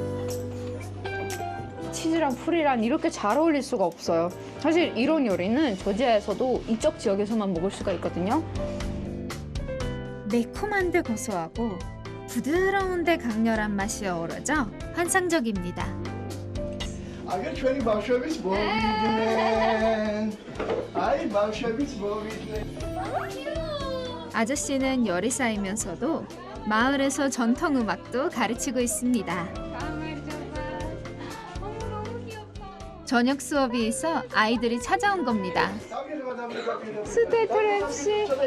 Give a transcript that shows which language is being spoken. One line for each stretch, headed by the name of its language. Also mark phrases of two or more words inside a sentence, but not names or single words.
Korean: 치즈랑 풀이랑 이렇게 잘 어울릴 수가 없어요. 사실 이런 요리는 조지아에서도 이쪽 지역에서만 먹을 수가 있거든요. 매콤한데 고소하고 부드러운데 강렬한 맛이 어우러져 환상적입니다.
Georgian: აგერ ჩვენი ბავშვების მოვიდნენ. აი ბავშვების მოვიდნენ.
Korean: 아저씨는 요리사이면서도 마을에서 전통 음악도 가르치고 있습니다. 저녁 수업이 있어 아이들이 찾아온 겁니다. 스테이트랩 씨.